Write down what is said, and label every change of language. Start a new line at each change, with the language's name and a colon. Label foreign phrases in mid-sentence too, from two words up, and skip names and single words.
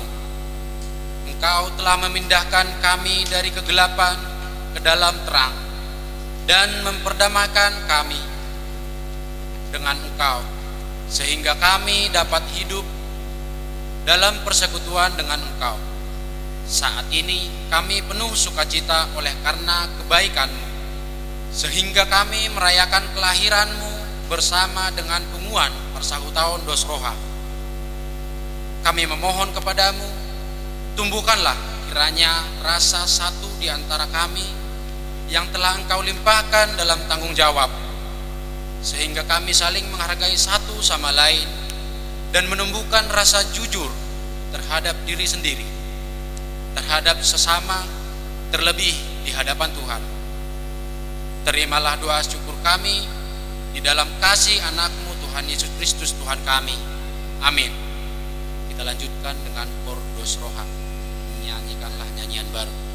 Indonesian: Engkau telah memindahkan kami dari kegelapan ke dalam terang, dan memperdamaikan kami dengan Engkau, sehingga kami dapat hidup dalam persekutuan dengan Engkau. Saat ini kami penuh sukacita oleh karena kebaikan-Mu, sehingga kami merayakan kelahiran-Mu bersama dengan
Batak Toba: punguan persahutaon dos roha.
Indonesian: Kami memohon kepadamu, tumbuhkanlah kiranya rasa satu di antara kami yang telah Engkau limpahkan dalam tanggung jawab, sehingga kami saling menghargai satu sama lain dan menumbuhkan rasa jujur terhadap diri sendiri, terhadap sesama, terlebih di hadapan Tuhan. Terimalah doa syukur kami di dalam kasih anak-Mu Tuhan Yesus Kristus Tuhan kami. Amin. Kita lanjutkan dengan kor
Batak Toba: dos roha.
Indonesian: Nyanyikanlah nyanyian baru.